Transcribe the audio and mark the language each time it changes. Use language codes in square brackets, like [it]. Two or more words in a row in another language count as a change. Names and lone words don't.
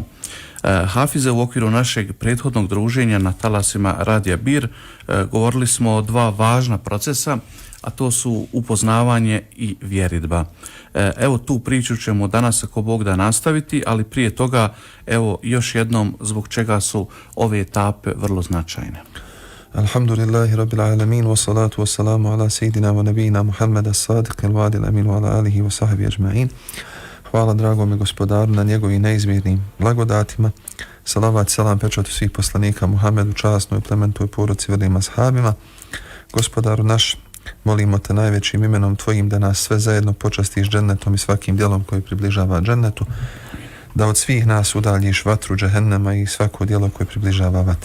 [bs] Hafize, u okviru našeg prethodnog druženja na talasima Radija Bir govorili smo o dva važna procesa, a to su upoznavanje i vjeridba. Evo, tu priču ćemo danas, ako Bog da, nastaviti, ali prije toga, evo još jednom zbog čega su ove etape vrlo značajne. [ar] الحمد لله رب العالمين والصلاة والسلام على سيدنا ونبينا محمد الصادق الوعد الأمين وعلى آله وصحبه أجمعين. [bs] Hvala dragome Gospodaru na njegovim neizmjernim blagodatima. Salavat, selam, pečatu svih poslanika Muhammedu, časnoj plementoj poruci, velim ashabima. Gospodaru naš, molimo te najvećim imenom tvojim da nas sve zajedno počastiš džennetom i svakim djelom koji približava džennetu, da od svih nas udaljiš vatru džehennema i svako djelo koje približava vatri.